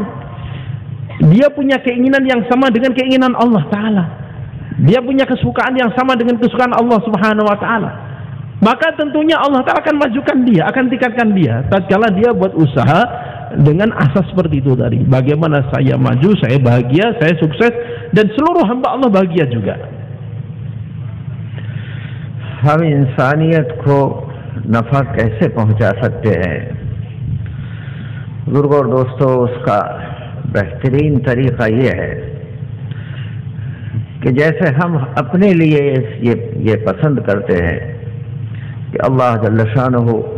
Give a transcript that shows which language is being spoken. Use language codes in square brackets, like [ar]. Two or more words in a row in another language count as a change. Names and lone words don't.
[id] Dia punya keinginan yang sama dengan keinginan Allah Ta'ala, dia punya kesukaan yang sama dengan kesukaan Allah [ar] سبحانه وتعالى. [id] Maka tentunya Allah Ta'ala akan majukan dia, akan tingkatkan dia tatkala dia buat usaha dengan asas seperti itu tadi. Bagaimana saya maju, saya bahagia, saya sukses, dan seluruh hamba Allah bahagia juga. [hi] हम इंसानियत को नफ़ा कैसे पहुंचा सकते हैं? बुजुर्गों और दोस्तों, उसका बेहतरीन तरीक़ा ये है कि जैसे हम अपने लिए ये पसंद करते हैं कि अल्लाह [ar] جل شانه